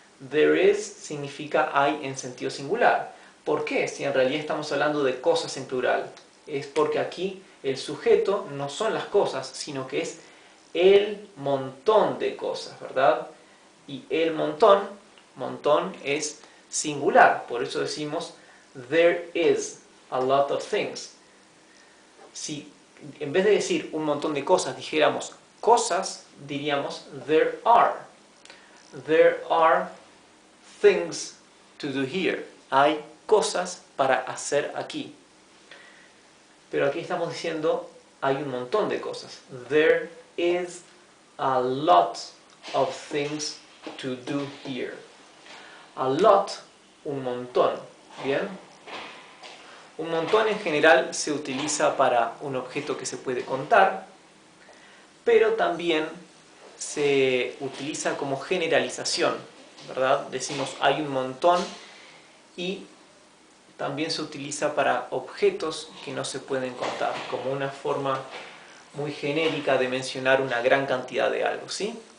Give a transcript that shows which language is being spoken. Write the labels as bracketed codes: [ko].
[es] There is significa hay en sentido singular. ¿Por qué? Si en realidad estamos hablando de cosas en plural. Es porque aquí el sujeto no son las cosas, sino que es el montón de cosas, ¿verdad? Y el montón es singular. Por eso decimos [en] there is a lot of things. [es] Si en vez de decir un montón de cosas dijéramos cosas, diríamos there are. [en] There are things to do here. [es] Hay cosas para hacer aquí. Pero aquí estamos diciendo hay un montón de cosas. [en] There is a lot of things to do here. [es] A lot, un montón. ¿Bien? Un montón en general se utiliza para un objeto que se puede contar, pero también se utiliza como generalización, ¿verdad? Decimos hay un montón y también se utiliza para objetos que no se pueden contar, como una forma muy genérica de mencionar una gran cantidad de algo, ¿sí?